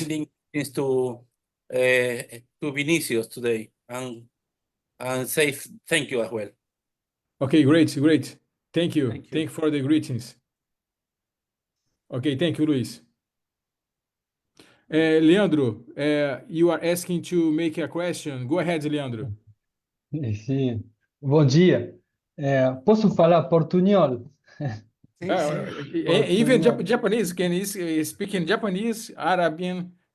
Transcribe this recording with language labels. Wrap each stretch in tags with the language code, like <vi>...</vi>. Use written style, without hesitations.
<en>sending greetings to Vinicius today and say thank you as well. Okay, great. Thank you. Thank you. Thank you for the greetings. Okay, thank you, Luis. Leandro, you are asking to make a question. Go ahead, Leandro.</en> <pt>Sim, bom dia. Posso falar portunhol? Sim,</pt> <en>Even Japanese, can you speak in Japanese, Arabian?</en>